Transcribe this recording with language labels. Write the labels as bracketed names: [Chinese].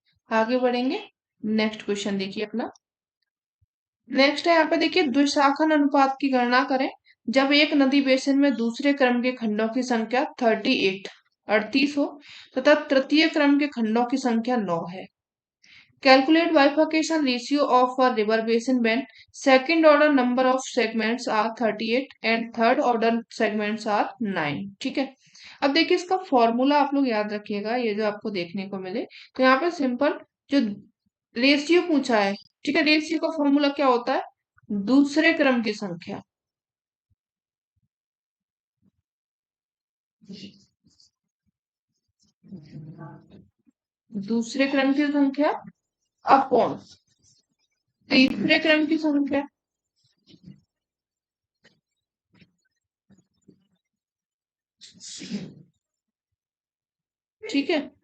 [Hindi] आगे बढ़ेंगे, next question देखिए अपना। नेक्स्ट है यहाँ पे देखिए, द्विशाखन अनुपात की गणना करें जब एक नदी बेसिन में दूसरे क्रम के खंडों की संख्या 38 38 हो तथा तृतीय क्रम के खंडों की संख्या 9 है। [English] Calculate bifurcation ratio of a river basin when second order number of segments are 38 and third order segments are 9। [Hindi] ठीक है। अब देखिए इसका फॉर्मूला आप लोग याद रखिएगा, ये जो आपको देखने को मिले तो यहाँ पे सिंपल जो रेशियो पूछा है, ठीक है, रेशियो का फॉर्मूला क्या होता है, दूसरे क्रम की संख्या, दूसरे क्रम की संख्या अपॉन तीसरे क्रम की संख्या, ठीक है।